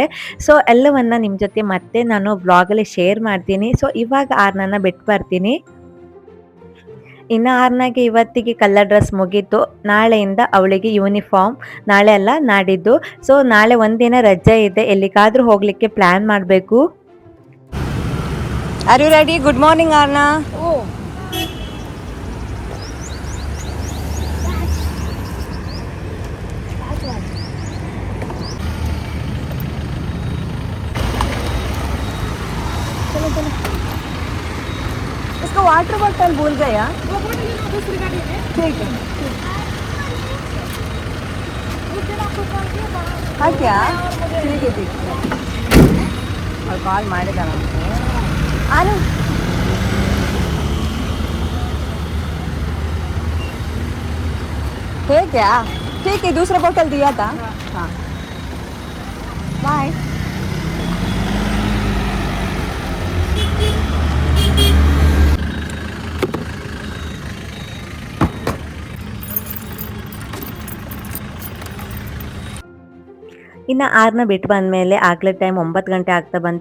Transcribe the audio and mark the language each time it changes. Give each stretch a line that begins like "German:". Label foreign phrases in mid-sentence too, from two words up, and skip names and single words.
Kannada: ಸೊ ಎಲ್ಲವನ್ನ ನಿಮ್ ಜೊತೆ ಮತ್ತೆ ನಾನು ವ್ಲಾಗಲ್ಲಿ ಶೇರ್ ಮಾಡ್ತೀನಿ. ಸೊ ಇವಾಗ ಆರ್ನನ್ನ ಬಿಟ್ಟು ಬರ್ತೀನಿ. ಇನ್ನು ಆರ್ನಾಗೆ ಇವತ್ತಿಗೆ
English: colour dress
Kannada: ಮುಗೀತು. ನಾಳೆಯಿಂದ ಅವಳಿಗೆ ಯೂನಿಫಾರ್ಮ್, ನಾಳೆ ಅಲ್ಲ ನಾಡಿದ್ದು. ಸೊ ನಾಳೆ ಒಂದಿನ ರಜೆ ಇದೆ, ಎಲ್ಲಿಗಾದ್ರೂ ಹೋಗ್ಲಿಕ್ಕೆ ಪ್ಲಾನ್ ಮಾಡಬೇಕು.
English: Are you ready? Good morning, Arna.
Hindi: इसका
English: water bottle
Hindi: भूल गया. ठीक है. हाँ क्या? ठीक है ठीक है. और कॉल
Kannada: ಮಾಡಿದ ನಮಗೆ.
Hindi: आनु है क्या? ठीक है, दूसरा बोतल दिया था. हाँ बाय.
Kannada: ಇನ್ನು ಆರ್ನ ಬಿಟ್ಟು ಬಂದಮೇಲೆ ಆಗಲೇ ಟೈಮ್ 9 ಗಂಟೆ ಆಗ್ತಾ ಬಂತು.